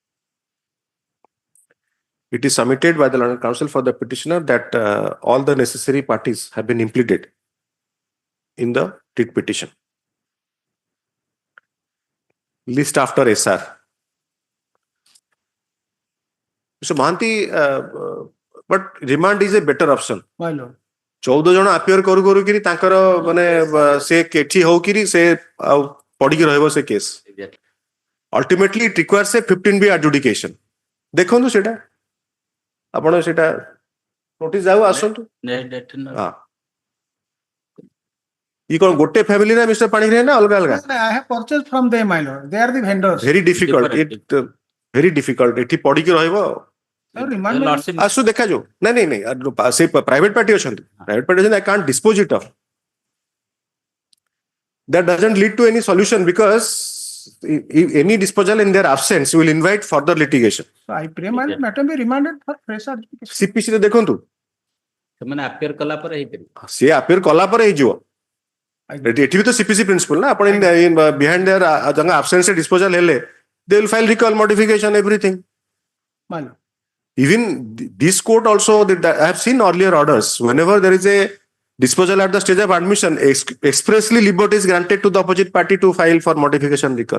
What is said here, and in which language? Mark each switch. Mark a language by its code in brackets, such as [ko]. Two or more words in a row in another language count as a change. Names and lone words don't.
[en] It is submitted by the learned counsel for the petitioner that all the necessary parties have been implemented in the writ petition. List after SR. Mr. Mahanti, but remand is a better option. My lord. [or] 14 ଜଣ appear କରୁ କରୁ କିରି ତାଙ୍କର ମାନେ ସେ କେଠି ହଉ କିରି ସେ ପଡିକି ରହିବ ସେ କେସ୍. [en] Ultimately it requires a 15B adjudication. [or] ଦେଖନ୍ତୁ ସେଟା ଆପଣ ସେଟା ନୋଟିସ୍ ଯାଉ ଆସନ୍ତୁ. ହଁ ଇ କଣ ଗୋଟେ ଫ୍ୟାମିଲି ନା ମିଷ୍ଟର ପାଣିଗ୍ରାହୀ ନା ଅଲଗା ଅଲଗା? [en] I have purchased from them, my lord. They are the vendors. Very difficult. Very difficult. [or] ଏଠି ପଡିକି ରହିବ. [en] Sir, remand me. [or] ଆସୁ ଦେଖାଯାଉ. ନାଇଁ ନାଇଁ ନାଇଁ ସେ [en] private party [or] ଅଛନ୍ତି. [en] private party [or] ଅଛନ୍ତି. [en] I can't dispose it of. That doesn't lead to any solution because if any disposal in their absence will invite further litigation. So I pray my matter be remanded for fresh adjudication. [or] CPC ରେ ଦେଖନ୍ତୁ. ସେମାନେ appear କଲା ପରେ ହେଇପାରିବ. ସେ appear କଲା ପରେ ହେଇଯିବ. ଏଠି ବି ତ [en] CPC principle [or] ନା ଆପଣ [en] behind their absence disposal ହେଲେ they will file recall modification everything. My lord. Even this court also, I have seen earlier orders. Whenever there is a disposal at the stage of admission, expressly liberty is granted to the opposite party to file for modification recall.